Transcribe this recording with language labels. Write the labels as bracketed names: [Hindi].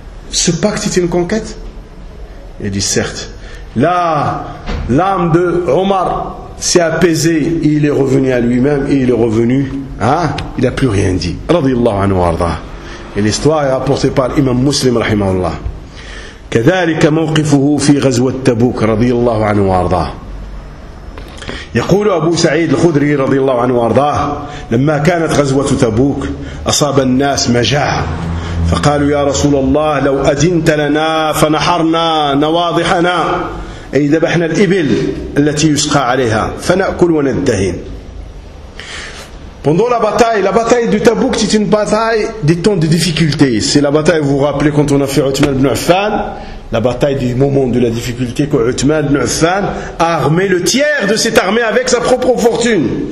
[French] Ce pacte est une conquête? Il a dit: certes. Là, l'âme de Omar s'est apaisée et il est revenu à lui-même et il est revenu. Il n'a plus rien dit. Radiallahu anhu arda. Et l'histoire est rapportée par l'imam Muslim, rahimahullah. [Arabic] كذلك موقفه في غزوة تبوك radiallahu anhu arda. يقول أبو سعيد الخدري رضي الله عنه وأرضاه: لما كانت غزوة تبوك أصاب الناس مجاعة، فقالوا: يا رسول الله، لو أذنت لنا فنحرنا نواضحنا، أي ذبحنا الإبل التي يسقى عليها، فنأكل وندهن. [French] Pendant la bataille de Tabouk, c'est une bataille des temps de difficulté. C'est la bataille, vous vous rappelez, quand on a fait Uthman ibn Affan, la bataille du moment de la difficulté, quand Uthman ibn Affan a armé le tiers de cette armée avec sa propre fortune.